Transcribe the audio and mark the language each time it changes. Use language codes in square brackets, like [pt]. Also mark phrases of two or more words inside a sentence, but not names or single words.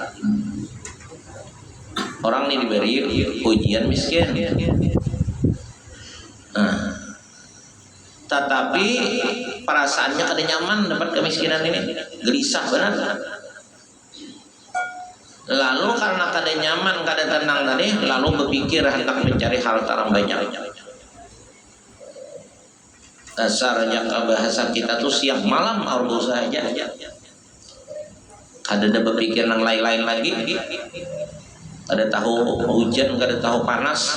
[bjn] Orang ini diberi ujian miskin, tetapi perasaannya kada nyaman dapat kemiskinan ini, gelisah benar. Lalu karena kada nyaman, kada tenang tadi, lalu berpikir hendak mencari harta yang banyak. Dasarnya bahasa kita tuh siang malam harus berusaha aja. Kada ada berpikir yang lain-lain lagi. Kada tahu hujan, kada tahu panas.